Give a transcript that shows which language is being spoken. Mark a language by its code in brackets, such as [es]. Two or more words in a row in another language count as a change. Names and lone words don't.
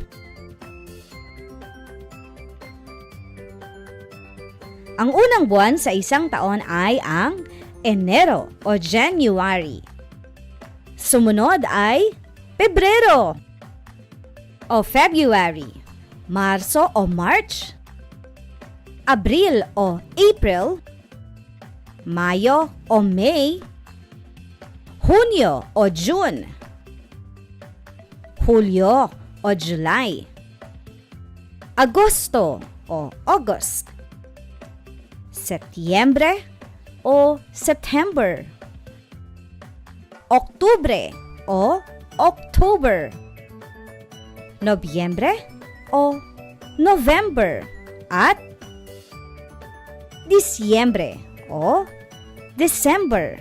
[tl] Ang unang buwan sa isang taon ay ang Enero o January. Sumunod ay Pebrero o February, Marso o March, Abril o April, Mayo o May, Hunyo o June, Hulyo o July, Agosto o August, Setyembre o September, Oktubre o October, Nobyembre o November at Disyembre o December.